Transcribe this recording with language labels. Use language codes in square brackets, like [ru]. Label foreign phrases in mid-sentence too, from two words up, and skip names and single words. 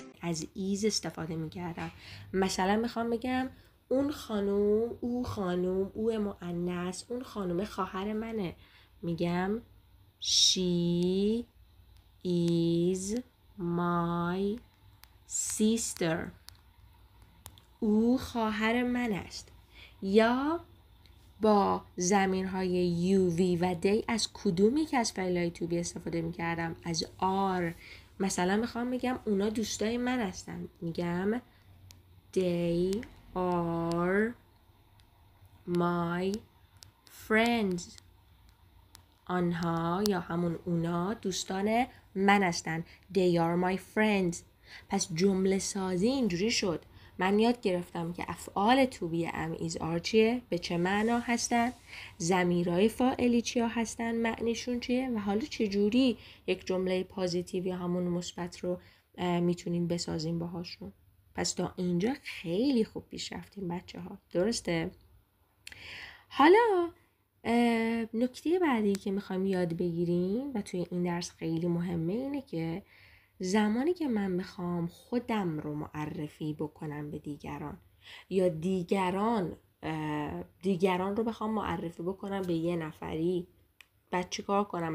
[fa] از ایز استفاده میکردم. مثلا میخوام بگم اون خانوم، او خانوم، او مؤنث، اون خانوم خواهر منه، میگم [en] she is my sister. [fa] او خواهر من است. یا با ضمیرهای [en] you, we [fa] و they از کدومی که از فعلهای [en] to be [fa] استفاده میکردم؟ از are. مثلا میخوام بگم اونا دوستای من هستن، میگم [en] they are my friends. [fa] آنها یا همون اونا دوستان من هستن. [en] They are my friends. [fa] پس جمله سازی اینجوری شد. من یاد گرفتم که افعال [en] to be am is are [fa] چیه؟ به چه معنا هستن؟ ضمیرهای فاعلی چیا هستن؟ معنیشون چیه؟ و حالا چجوری یک جمله پوزیتیو یا همون مثبت رو میتونیم بسازیم باهاشون. پس تا اینجا خیلی خوب پیش رفتیم بچه ها. درسته؟ حالا نکته بعدی که میخوایم یاد بگیریم و توی این درس خیلی مهمه اینه که زمانی که من میخوام خودم رو معرفی بکنم به دیگران یا دیگران رو بخوام معرفی بکنم به یه نفری، بعد چی کار کنم؟